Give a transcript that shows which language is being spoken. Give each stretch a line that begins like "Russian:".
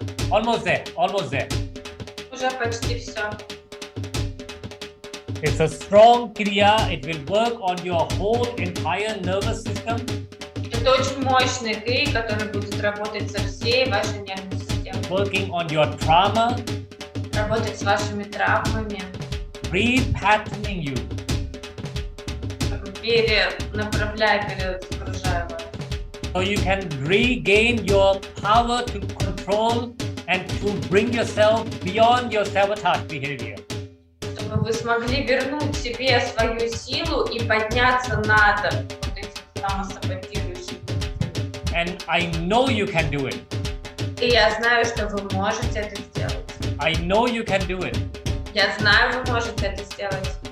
English: Almost there, almost there.
Russian: Уже почти все.
English: It's a strong kriya. It will work on your whole entire nervous system.
Russian: Это очень мощный крик, который будет работать со всей вашей нервной системой.
English: Working on your trauma.
Russian: Работать с вашими травмами.
English: Repatterning you.
Russian: Перенаправляя, перезагружая вас.
English: So you can regain your power to control and to bring yourself beyond your sabotage behavior.
Russian: Чтобы вы смогли вернуть себе свою силу и подняться над вот этим самосаботирующим.
English: And I know you can do it.
Russian: И я знаю, что вы можете это сделать.
English: I know you can do it.
Russian: Я знаю, вы можете это сделать.